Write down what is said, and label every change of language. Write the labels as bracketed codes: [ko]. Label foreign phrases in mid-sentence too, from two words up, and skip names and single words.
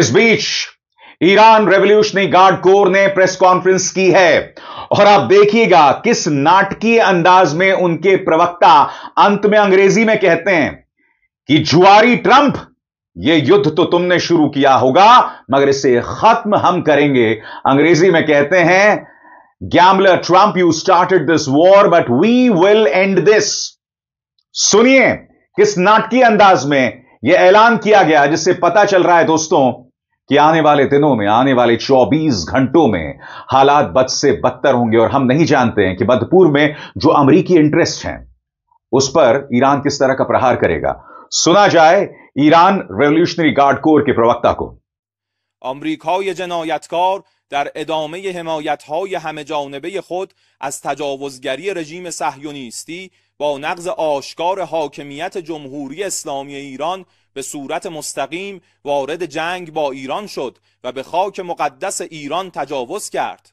[hi] इस बीच ईरान रेवोल्यूशनरी गार्ड कोर ने प्रेस कॉन्फ्रेंस की है और आप देखिएगा किस नाटकीय अंदाज में उनके प्रवक्ता अंत में अंग्रेजी में कहते हैं कि जुआरी ट्रंप, यह युद्ध तो तुमने शुरू किया होगा मगर इसे खत्म हम करेंगे। अंग्रेजी में कहते हैं, गैम्बलर ट्रंप, [en] You started this war but we will end this. [hi] सुनिए किस नाटकीय अंदाज में यह ऐलान किया गया, जिससे पता चल रहा है दोस्तों कि आने वाले दिनों में, आने वाले 24 घंटों में हालात बद से बदतर होंगे और हम नहीं जानते हैं कि मध्यपूर्व में जो अमेरिकी इंटरेस्ट हैं उस पर ईरान किस तरह का प्रहार करेगा। सुना जाए ईरान रेवोल्यूशनरी गार्ड कोर के प्रवक्ता को। [fa] آمریکای جنایتکار در ادامه حمایت‌های همه‌جانبه خود از تجاوزگری رژیم صهیونیستی با نقض آشکار حاکمیت جمهوری اسلامی ایران به صورت مستقیم وارد جنگ با ایران شد و به خاک مقدس ایران تجاوز کرد.